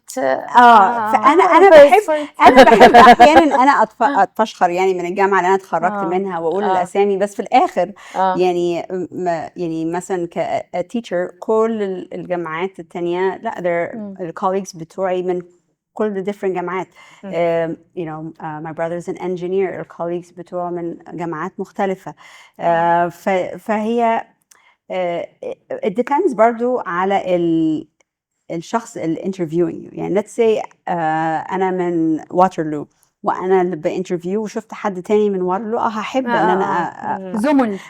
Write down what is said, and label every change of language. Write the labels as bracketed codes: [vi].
[ar] فانا بحب احيانا انا اتفشخر يعني من الجامعه اللي انا اتخرجت منها واقول الاسامي، بس في الاخر يعني مثلا كتيتشر كل الجامعات التانية لا الكوليجز بتوعي من كل the different جامعات. [en] you know my brother's an engineer، [ar] الكوليجز بتوعه من جامعات مختلفة. فهي [en] it depends [ar] برضو على الشخص اللي interviewing you. يعني [en] let's say [ar] أنا من واترلو وأنا اللي بانترفيو وشفت حد تاني من واترلو، هحب إن أنا زمل